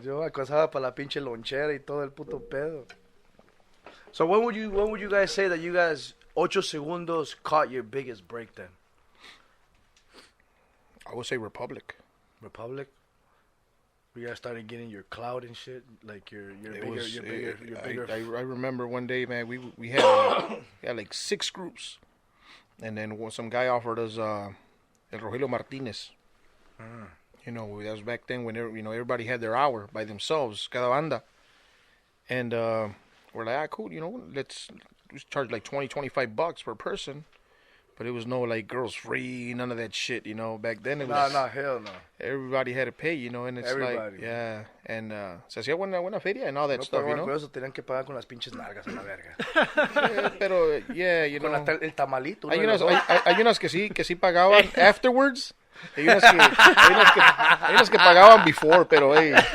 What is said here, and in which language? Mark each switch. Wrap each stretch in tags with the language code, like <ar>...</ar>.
<es>Yo alcanzaba para la pinche lonchera y todo el puto pedo.</es> <en>So when would you guys say that you guys 8SEGUNDOS caught your biggest break then? I would say Republic. Republic? You guys started getting your clout and shit, like your bigger. I remember one day, man, we had like 6 groups, and then some guy offered us El Rogelio Martinez. You know, that was back then when everybody had their hour by themselves, cada banda, and we're like, cool, you know, let's charge like $20-$25 per person. But it was no like girls free, none of that shit, you know. Back then it was hell no. Everybody had to pay, you know, and it's Everybody. like and se hacía buena feria and all that stuff, you know.</en> <es>Por eso tenían que pagar con las pinches nalgas a la verga.</es> <en>Pero you know.</en> <es>Con el tamalito. Hay unas que sí pagaban afterwards. Hay unas que pagaban before, pero hey.</es>